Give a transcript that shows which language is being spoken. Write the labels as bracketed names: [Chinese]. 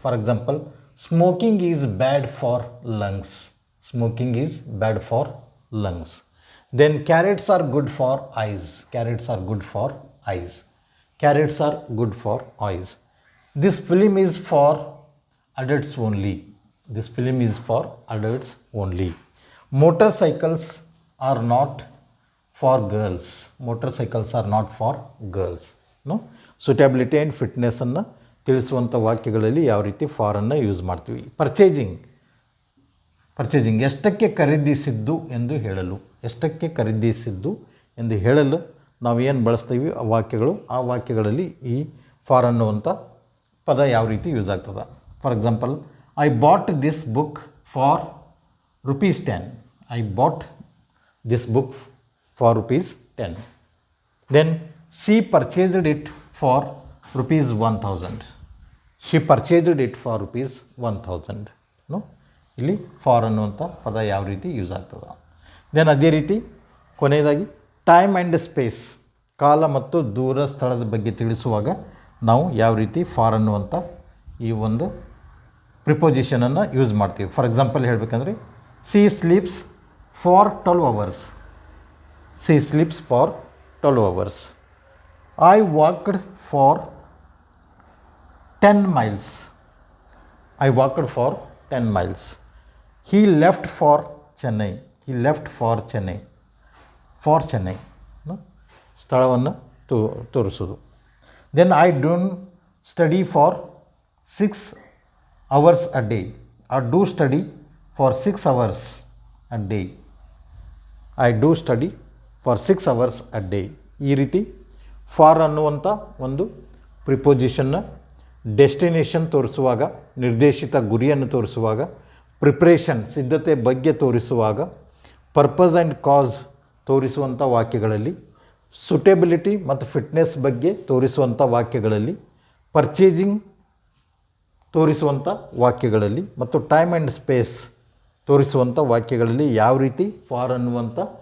[English] For example, smoking is bad for lungs. Smoking is bad for lungs. Then carrots are good for eyes. Carrots are good for eyes. Carrots are good for eyes. This film is for adults only. This film is for adults only. Motorcycles are not for girls. Motorcycles are not for girls. [Kannada] Suitability and fitness ಅನ್ನು ತಿಳಿಸುವಂಥ ವಾಕ್ಯಗಳಲ್ಲಿ ಯಾವ ರೀತಿ ಫಾರನ್ನು use ಮಾಡ್ತೀವಿ. Purchasing ಎಷ್ಟಕ್ಕೆ ಖರೀದಿಸಿದ್ದು ಎಂದು ಹೇಳಲು. ಎಷ್ಟಕ್ಕೆ ಖರೀದಿಸಿದ್ದು ಎಂದು ಹೇಳಲು ನಾವು ಏನು ಬಳಸ್ತೀವಿ ಆ ವಾಕ್ಯಗಳು, ಆ ವಾಕ್ಯಗಳಲ್ಲಿ ಈ ಫಾರ್ ಅನ್ನುವಂಥ ಪದ ಯಾವ ರೀತಿ ಯೂಸ್ ಆಗ್ತದೆ. [English] For example, I bought this book for ₹10. I bought this book for ₹10. Then she purchased it for ₹1,000. She purchased it for ₹1,000. [Kannada] ಇಲ್ಲಿ ಫಾರ್ ಅನ್ನುವಂಥ ಪದ ಯಾವ ರೀತಿ ಯೂಸ್ ಆಗ್ತದೆ. ದೆನ್ ಅದೇ ರೀತಿ ಕೊನೆಯದಾಗಿ ಟೈಮ್ ಆ್ಯಂಡ್ ಸ್ಪೇಸ್, ಕಾಲ ಮತ್ತು ದೂರ ಸ್ಥಳದ ಬಗ್ಗೆ ತಿಳಿಸುವಾಗ ನಾವು ಯಾವ ರೀತಿ ಫಾರ್ ಅನ್ನುವಂಥ ಈ ಒಂದು ಪ್ರಿಪೋಸಿಷನನ್ನು ಯೂಸ್ ಮಾಡ್ತೀವಿ. [English] for example [Kannada] ಹೇಳಬೇಕಂದ್ರೆ, [English] She sleeps for 12 hours. She sleeps for 12 hours. I walked for 10 miles. I walked for 10 miles. He left for Chennai. He left for Chennai. For Chennai [Kannada] ಸ್ಥಳವನ್ನು ತೋರಿಸೋದು. [English] Then I don't study for 6 hours a day. I do study for 6 hours a day. I do study for 6 hours a day. [Kannada] ಈ ರೀತಿ for ಅನ್ನುವಂಥ ಒಂದು ಪ್ರಿಪೋಸಿಷನ್ನ destination ತೋರಿಸುವಾಗ, ನಿರ್ದೇಶಿತ ಗುರಿಯನ್ನು ತೋರಿಸುವಾಗ, preparation ಸಿದ್ಧತೆ ಬಗ್ಗೆ ತೋರಿಸುವಾಗ, purpose and cos ತೋರಿಸುವಂಥ ವಾಕ್ಯಗಳಲ್ಲಿ, suitability ಮತ್ತು ಫಿಟ್ನೆಸ್ ಬಗ್ಗೆ ತೋರಿಸುವಂಥ ವಾಕ್ಯಗಳಲ್ಲಿ, ಪರ್ಚೇಸಿಂಗ್ ತೋರಿಸುವಂಥ ವಾಕ್ಯಗಳಲ್ಲಿ ಮತ್ತು ಟೈಮ್ ಆ್ಯಂಡ್ ಸ್ಪೇಸ್ ತೋರಿಸುವಂಥ ವಾಕ್ಯಗಳಲ್ಲಿ ಯಾವ ರೀತಿ ಫಾರ್ ಅನ್ನುವಂಥ